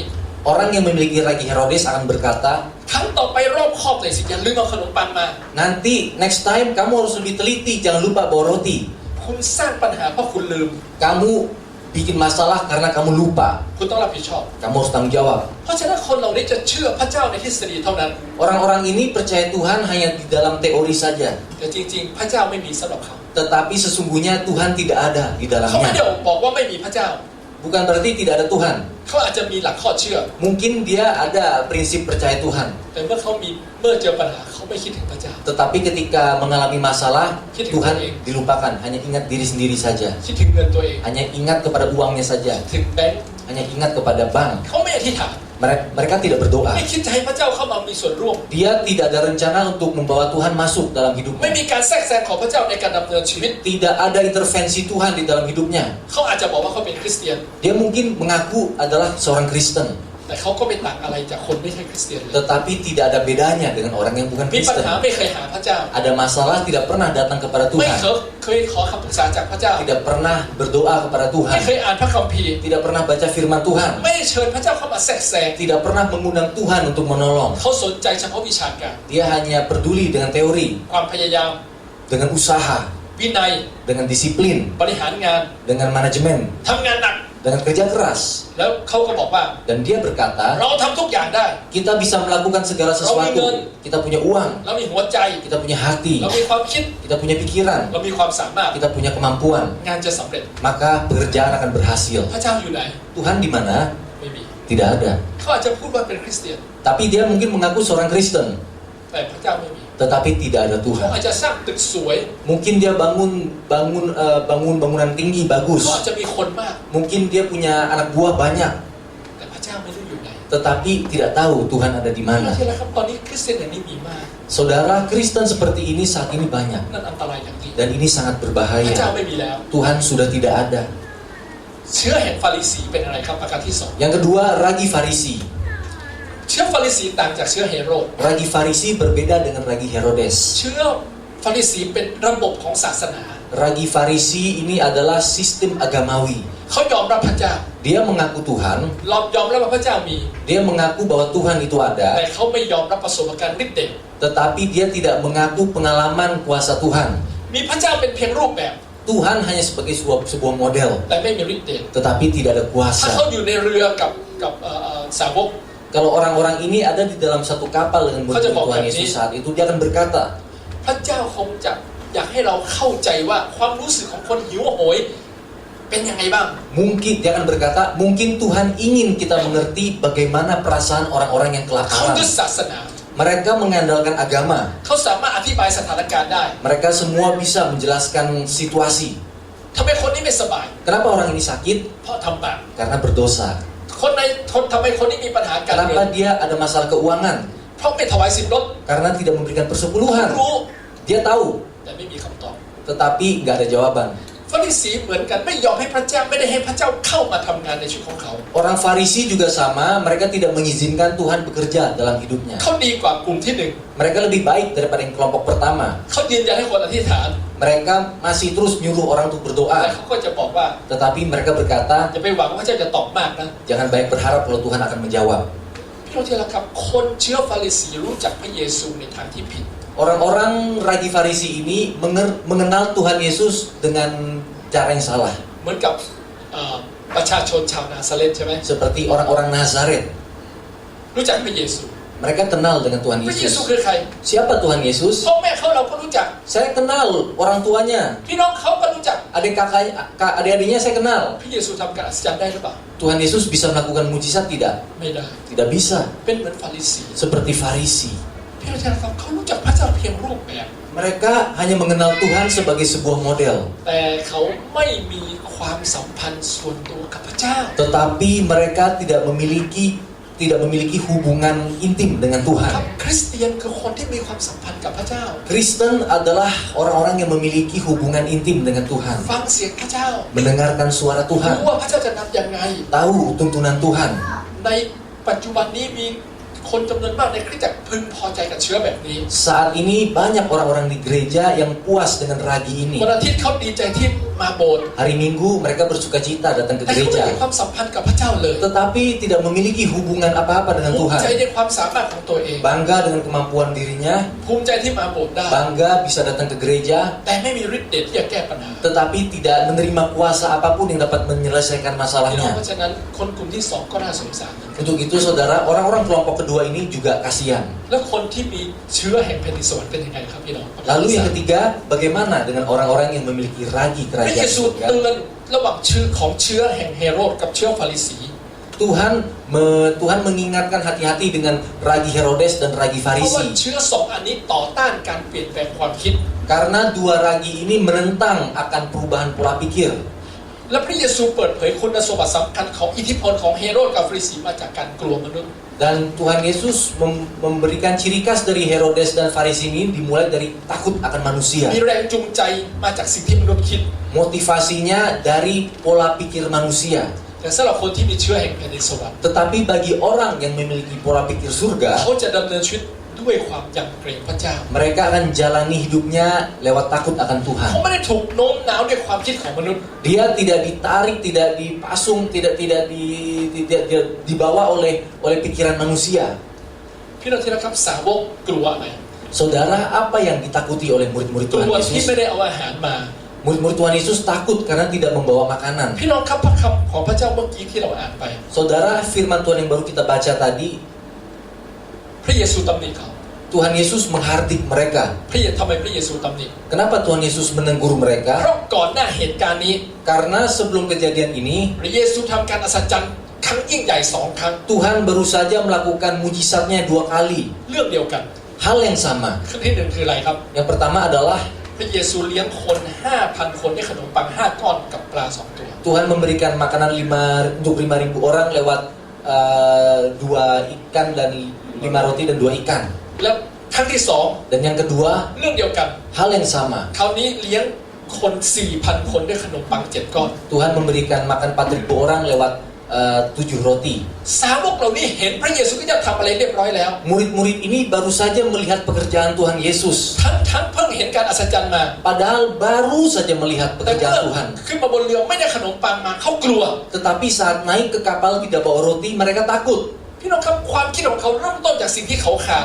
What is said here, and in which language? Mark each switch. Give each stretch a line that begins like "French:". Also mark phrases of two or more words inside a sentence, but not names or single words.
Indonesian: orang yang memiliki ragi Herodes akan berkata,
Thai: ครั้งต่อไปรอบคอบเลยสิอย่าลืมเอาขนมปังมา
Indonesian: nanti
English: next time
Indonesian: kamu harus lebih teliti, jangan lupa bawa roti.
Thai: คุณสร้างปัญหาเพราะคุณลืม
Indonesian: Kamu bikin masalah karena kamu lupa.
Thai: คุณต้องรับผิดชอบ
Indonesian: Kamu harus tanggung jawab.
Thai: เพราะฉะนั้นคนเหล่านี้จะเชื่อพระเจ้าในทฤษฎีเท่านั้น
Indonesian: Orang-orang ini percaya Tuhan hanya di dalam teori saja.
Thai: แต่จริงๆ พระเจ้าไม่มีสำหรับเขา
Indonesian: Tetapi sesungguhnya Tuhan tidak ada di
Thai: เขาไม่ได้
Indonesian: dalamnya.
Thai: บอกว่าไม่มีพระเจ้า
Indonesian: Bukan berarti tidak ada Tuhan.
Thai: เขาอาจจะมีหลักข้อเชื่อ
Indonesian: Mungkin dia ada prinsip percaya Tuhan.
Thai: แต่เมื่อเจอปัญหาเขาไม่คิดถึงพระเจ้า
Indonesian: Tetapi ketika mengalami masalah, Kita Tuhan ingin. dilupakan. Hanya ingat diri sendiri saja.
Thai: คิดถึงเงินตัวเอง
Indonesian: Hanya ingat kepada uangnya saja.
Thai: ถึงแบงค์
Indonesian: Hanya ingat kepada bank.
Thai: เขาไม่อธิษฐาน
Indonesian: Mereka tidak berdoa.
Thai: ไม่คิดจะให้พระเจ้าเข้ามามีส่วนร่วม
Indonesian: Dia tidak ada rencana untuk membawa Tuhan masuk dalam
Thai: ไม่
Indonesian: hidupnya.
Thai: มีการแทรกแซงของพระเจ้าในการดำเนินชีวิต
Indonesian: Tidak ada intervensi Tuhan di dalam hidupnya.
Thai: เขาอาจจะบอกว่าเขาเป็นคริสเตียน
Indonesian: Dia mungkin mengaku adalah seorang Kristen.
Thai: แต่เขาก็ไม่ต่างอะไรจากคนไม่ใช่คริสเตียนเลย
Indonesian: Tetapi tidak ada bedanya dengan orang yang bukan
Thai: มีปัญ
Indonesian: Kristen.
Thai: หาไม่เคยหาพระเจ้า
Indonesian: Ada masalah tidak pernah datang kepada
Thai: ไม่
Indonesian: Tuhan.
Thai: เคยขอคำปรึกษาจากพระเจ้า
Indonesian: Tidak pernah berdoa kepada
Thai: ไม่
Indonesian: Tuhan.
Thai: เคยอ่านพระคัมภีร์
Indonesian: Tidak pernah baca firman Tuhan.
Thai: ไม่ได้เชิญพระเจ้าเข้ามาแทรกแซง
Indonesian: Tidak pernah mengundang Tuhan untuk menolong.
Thai: เขาสนใจเฉพาะวิชาการ
Indonesian: Dia hanya peduli dengan teori,
Thai: ความพยายาม
Indonesian: dengan usaha,
Thai: วินัย
Indonesian: dengan disiplin,
Thai: บริหารงาน
Indonesian: dengan manajemen,
Thai: ทำงานหนัก
Indonesian: dengan kerja keras.
Thai: แล้วเขาก็บอกว่า
Indonesian: Dan dia berkata,
Thai: เราทำทุกอย่างได้
Indonesian: kita bisa melakukan segala sesuatu. Kita punya uang,
Thai: เรามีหัวใจ
Indonesian: kita punya hati,
Thai: เรามีความคิด
Indonesian: kita punya pikiran,
Thai: เรามีความสามารถ
Indonesian: kita punya kemampuan.
Thai: งานจะสำเร็จ
Indonesian: Maka pekerjaan akan berhasil.
Thai: พระเจ้าอยู่ไหน
Indonesian: Tuhan di mana?
Thai: ไม่มี
Indonesian: Tidak ada.
Thai: เขาอาจจะพูดว่าเป็นคริสเตียน
Indonesian: Tapi dia mungkin mengaku seorang Kristen,
Thai: แต่พระเจ้าไม่มี
Indonesian: tetapi tidak ada
Thai: เขา
Indonesian: Tuhan.
Thai: อาจจะสร้างตึกสวย
Indonesian: Mungkin dia bangun bangunan tinggi
Thai: เขา
Indonesian: bagus.
Thai: อาจจะมีคนมาก
Indonesian: Mungkin dia punya anak buah banyak,
Thai: แต่พระเจ้าไม่รู้อยู่ไหน
Indonesian: tetapi tidak tahu Tuhan ada di mana.
Thai: ที่แล้วครับตอนนี้คริสเตียนอย่างนี้มีมาก
Indonesian: Saudara, Kristen seperti ini saat ini banyak,
Thai: นั่นอันตรายอย่างยิ่ง
Indonesian: dan ini sangat
Thai: พระเจ้า
Indonesian: berbahaya.
Thai: ไม่มีแล้ว
Indonesian: Tuhan sudah tidak ada.
Thai: เชื้อแห่งฟาริสีเป็นอะไรครับประการที่สอง
Indonesian: Yang kedua, ragi Farisi.
Thai: เชื้อฟาริสีต่างจากเชื้อเฮโรด
Indonesian: Ragi Farisi berbeda dengan ragi Herodes.
Thai: เชื้อฟาริสีเป็นระบบของศาสนา
Indonesian: Ragi Farisi ini adalah sistem agamawi.
Thai: เขายอมรับพระเจ้า
Indonesian: Dia mengaku Tuhan,
Thai: เรายอมรับว่าพระเจ้ามี
Indonesian: dia mengaku bahwa Tuhan itu
Thai: แต่
Indonesian: ada,
Thai: เขาไม่ยอมรับประสบการณ์ฤทธิ์เดช
Indonesian: tetapi dia tidak mengaku pengalaman kuasa Tuhan.
Thai: มีพระเจ้าเป็นเพียงรูปแบบ
Indonesian: Tuhan hanya sebagai sebuah model,
Thai: แต่ไม่มีฤทธิ์เดช
Indonesian: tetapi tidak ada
Thai: ถ้าเขา
Indonesian: kuasa. อยู่ในเรือกับสาวก Kalau orang-orang ini ada di dalam satu kapal dengan murid Kau Tuhan cakap Yesus ini. saat itu, dia akan berkata,
Thai: พระเจ้าคงจะอยากให้เราเข้าใจว่าความรู้สึกของคนหิวโหยเป็นยังไงบ้าง
Indonesian: Mungkin jangan berkata, mungkin Tuhan ingin kita mengerti bagaimana perasaan orang-orang yang
Thai: เขา
Indonesian: kelaparan.
Thai: ยึดศาสนา
Indonesian: Mereka mengandalkan agama.
Thai: เขาสามารถอธิบายสถานการณ์ได้
Indonesian: Mereka semua bisa menjelaskan situasi.
Thai: ทำไมคนนี้ไม่สบาย
Indonesian: Kenapa orang ini sakit?
Thai: เพราะทำบาป
Indonesian: Karena berdosa.
Thai: ทำไมคนนี้มีปัญหาการเงิ
Indonesian: Kenapa
Thai: น
Indonesian: dia ada masalah keuangan?
Thai: เพราะไม่ถวายสิบลด
Indonesian: Karena tidak memberikan
Thai: เขา
Indonesian: persepuluhan.
Thai: รู้
Indonesian: Dia tahu,
Thai: แต่ไม่มีคำตอบ
Indonesian: tetapi nggak ada jawaban.
Thai: ฟาริสีเหมือนกันไม่ยอมให้พระเจ้าไม่ได้ให้พระเจ้าเข้ามาทำงานในชีวิตของเขา
Indonesian: Orang Farisi juga sama, mereka tidak mengizinkan Tuhan bekerja dalam hidupnya.
Thai: เขาดีกว่ากลุ่มที่หนึ่ง
Indonesian: Mereka lebih baik daripada yang kelompok pertama.
Thai: เขายืนยันให้คนอธิษฐาน
Indonesian: Mereka masih terus nyuruh orang untuk
Thai: แต่
Indonesian: berdoa,
Thai: เขาก็จะบอกว่า
Indonesian: tetapi mereka berkata,
Thai: อย่าไปหวังว่าพระเจ้าจะตอบมากนะ
Indonesian: jangan banyak berharap kalau Tuhan akan menjawab.
Thai: พี่น้องที่รักครับคนเชื้อฟาริสีรู้จักพระเยซูในทางที่ผิด
Indonesian: Orang-orang Raji Farisi ini mengenal Tuhan Yesus dengan cara yang salah.
Thai: เหมือนกับประชาชนชาวนาซาเรตใช่ไหม
Indonesian: Seperti orang-orang Nazaret.
Thai: รู้จักพระเยซู
Indonesian: Mereka kenal dengan Tuhan
Thai: พระเยซู
Indonesian: Yesus.
Thai: คือใคร
Indonesian: Siapa Tuhan Yesus?
Thai: พ่อแม่เขาเราก็รู้จัก
Indonesian: Saya kenal orang tuanya.
Thai: พี่น้องเขาก็รู้จัก
Indonesian: Adik-adiknya saya kenal.
Thai: พระเยซูทำการอัศจรรย์ได้หรือเปล่า
Indonesian: Tuhan Yesus bisa melakukan mujizat tidak?
Thai: ไม่ได้
Indonesian: Tidak bisa.
Thai: เป็นเหมือนฟาริสี
Indonesian: Seperti Farisi.
Thai: พี่น้องที่รักครับเขารู้จักพระเจ้าเพียงรูปแบบ
Indonesian: Mereka hanya mengenal Tuhan sebagai sebuah model.
Thai: แต่เขาไม่มีความสัมพันธ์ส่วนตัวกับพระเจ้า
Indonesian: Tetapi mereka tidak memiliki hubungan intim dengan
Thai: ค
Indonesian: Tuhan.
Thai: รับคริสเตียนคือคนที่มีความสัมพันธ์กับพระเจ้า
Indonesian: Kristen adalah orang-orang yang memiliki hubungan intim dengan Tuhan.
Thai: ฟังเสียงพระเจ้า
Indonesian: Mendengarkan suara
Thai: รู้
Indonesian: Tuhan.
Thai: ว่าพระเจ้าจะนำยังไง
Indonesian: Tahu tuntunan Tuhan.
Thai: ในปัจจุบันนี้มีคนจำนวนมากในคริสตจักรพึงพอใจกับเชื้อแบบนี้
Indonesian: Saat ini banyak orang-orang di gereja yang puas dengan ragi ini.
Thai: วันอาทิตย์เขาดีใจที่มาโบสถ์
Indonesian: Hari Minggu mereka bersukacita datang ke
Thai: แต่เขาไม่
Indonesian: gereja.
Thai: มีความสัมพันธ์กับพระเจ้าเลย
Indonesian: Tetapi tidak memiliki hubungan apa-apa dengan
Thai: ภูมิ
Indonesian: Tuhan.
Thai: ใจในความสามารถของตัวเอง
Indonesian: Bangga dengan kemampuan dirinya.
Thai: ภูมิใจที่มาโบสถ์ได้
Indonesian: Bangga bisa datang ke gereja.
Thai: แต่ไม่มีฤทธิ์เดชที่จะแก้ปัญหา
Indonesian: Tetapi tidak menerima kuasa apapun yang dapat menyelesaikan
Thai: พี่น้อง
Indonesian: masalahnya.
Thai: เพราะฉะนั้นคนกลุ่มที่สองก็น่าสงสาร
Indonesian: Untuk itu saudara, orang-orang kelompok kedua ini juga kasihan.
Thai: แล้วคนที่มีเชื้อแห่งแผ่นดินสวรรค์เป็นยังไงครับพี่น้อง
Indonesian: Lalu yang ketiga, bagaimana dengan orang-orang yang memiliki ragi
Thai: พระเย
Indonesian: kerajaan
Thai: ซู
Indonesian: surga?
Thai: เตือนระหว่างเชื้อของเชื้อแห่งเฮโรดกับเชื้อฟาริสี
Indonesian: Tuhan mengingatkan hati-hati dengan ragi Herodes dan ragi
Thai: เพราะว่า
Indonesian: Farisi.
Thai: เชื้อสองอันนี้ต่อต้านการเปลี่ยนแปลงความคิด
Indonesian: Karena dua ragi ini menentang akan perubahan pola pikir.
Thai: และพระเยซูเปิดเผยคุณสมบัติสำคัญของอิทธิพลของเฮโรดกับฟาริสีมาจากการกลัวมนุษย์
Indonesian: Dan Tuhan Yesus memberikan ciri khas dari Herodes dan Farisi ini dimulai dari takut akan manusia.
Thai: มีแรงจูงใจมาจากสิ่งที่มนุษย์คิด
Indonesian: Motivasinya dari pola pikir manusia.
Thai: แต่สำหรับคนที่มีเชื้อแห่งแผ่นดินสวรรค์
Indonesian: Tetapi bagi orang yang memiliki pola pikir surga,
Thai: เขาจะดำเนินชีวิตด้วยความยำเกรงพระเจ้า
Indonesian: mereka akan jalani hidupnya lewat takut akan Tuhan.
Thai: เขาไม่ได้ถูกโน้มน้าวด้วยความคิดของมนุษย์
Indonesian: Dia tidak ditarik, tidak dipasung, tidak dibawa oleh pikiran manusia.
Thai: พี่น้องที่รักครับสาวกกลัวอะไร
Indonesian: Saudara, apa yang ditakuti oleh murid-murid
Thai: กลั
Indonesian: Tuhan
Thai: วที่
Indonesian: Yesus?
Thai: ไม่ได้เอาอาหารมา
Indonesian: Murid-murid Tuhan Yesus takut karena tidak membawa makanan.
Thai: พี่น้องครับพระคำของพระเจ้าเมื่อกี้ที่เราอ่านไป
Indonesian: Saudara, firman Tuhan yang baru kita baca tadi,
Thai: พระเยซูตำหนิเขา
Indonesian: Tuhan Yesus menghardik mereka.
Thai: ทำไมพระเยซูตำหนิ
Indonesian: Kenapa Tuhan Yesus menegur
Thai: เพ
Indonesian: mereka?
Thai: ราะก่อนหน้าเหตุการณ์นี้
Indonesian: Karena sebelum kejadian ini,
Thai: พระเยซูทำการอัศจรรย์ครั้งยิ่งใหญ่2 ครั้ง
Indonesian: Tuhan baru saja melakukan mujizatnya 2 kali.
Thai: เรื่องเดียวกัน
Indonesian: Hal yang sama.
Thai: ครั้งที่หนึ่งคืออะไรครับ
Indonesian: Yang pertama adalah
Thai: พระเยซูเลี้ยงคน 5,000 คนด้วยขนมปัง5 ก้อนกับปลา2 ตัว
Indonesian: Tuhan memberikan makanan untuk 5.000 orang lewat 2 ikan dan 5 roti dan 2 ikan.
Thai: แล้วครั้งที่
Indonesian: Dan yang kedua,
Thai: 2เรื่องเดียวกัน
Indonesian: hal yang sama.
Thai: คราวนี้เลี้ยงคน 4,000 คนด้วยขนมปัง7 ก้อน
Indonesian: Tuhan memberikan makan 4.000 orang lewat 7 roti.
Thai: สาวกเหล่านี้เห็นพระเยซูก็จะทำอะไรเรียบร้อยแล้ว
Indonesian: Murid-murid ini baru saja melihat pekerjaan Tuhan Yesus.
Thai: ทั้งเพิ่งเห็นการอัศจรรย์มา
Indonesian: Padahal baru saja melihat
Thai: แต่เมื่อ
Indonesian: pekerjaan Tuhan.
Thai: ขึ้นมาบนเรือไม่ได้ขนมปังมาเขากลัว
Indonesian: Tetapi saat naik ke kapal tidak bawa roti, mereka takut.
Thai: พี่น้องครับความคิดของเขาเริ่มต้นจากสิ่งที่เขาขาด